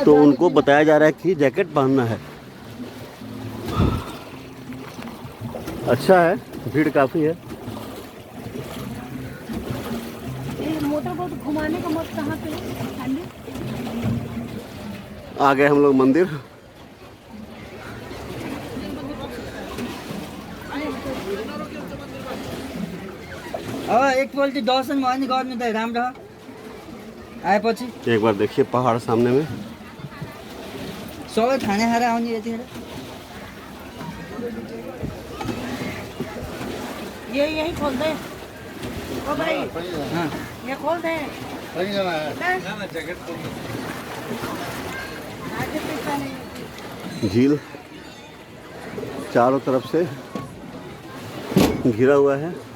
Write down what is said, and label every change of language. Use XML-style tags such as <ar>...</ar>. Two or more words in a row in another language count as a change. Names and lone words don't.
<hi>तो उनको बताया जा रहा है कि जैकेट पहनना है। अच्छा है, भीड़ काफ़ी है। ये मोटर बोट घुमाने का मत कहाँ पे है? खाली? आ गए हम लोग मंदिर।</hi> <ne>अब एकपल्ट दर्शन भयो भने गर्नु त राम्रो हो। आएपछि</ne> <hi>एक बार देखिए पहाड़ सामने में।</hi> <ne>सबै खाना खाएर आउने यतिखेर।</ne> <hi>ये यही खोल दे। ओ भाई हाँ, ये खोल दे। आगे पीछे नहीं। झील चारों तरफ से घिरा हुआ है।</hi>